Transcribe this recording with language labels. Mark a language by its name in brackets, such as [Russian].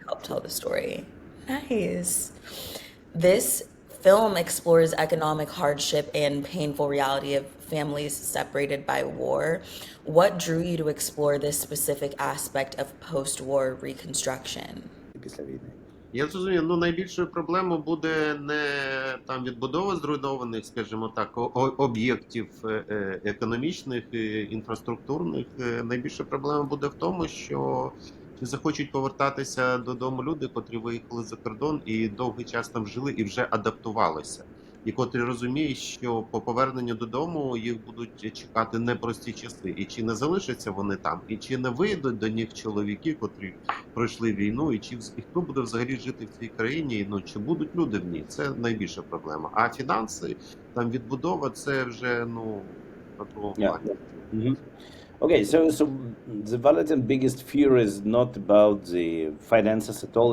[English] Help tell the story. Nice. This film explores economic hardship and painful reality of families separated by war. What drew you to explore this specific aspect of post-war reconstruction? [Ukrainian] Після війни. Я зрозумів, найбільшою проблемою буде не там відбудова зруйнованих, скажімо так, об'єктів економічних, інфраструктурних. Найбільша проблема буде в тому, що чи захочуть повертатися додому люди, котрі виїхали за кордон і довгий час там жили і вже адаптувалися. і котрі розуміють, що по поверненню додому їх будуть чекати непрості часи, і чи не залишаться вони там, і чи не вийдуть до них чоловіки, котрі пройшли війну, і хто буде взагалі жити в цій країні, ну чи будуть люди в ній, це найбільша проблема. А фінанси, там відбудова, це вже на другому Yeah. плані. Mhm. [English] Okay, so the Valentyn biggest fear is not about the finances at all.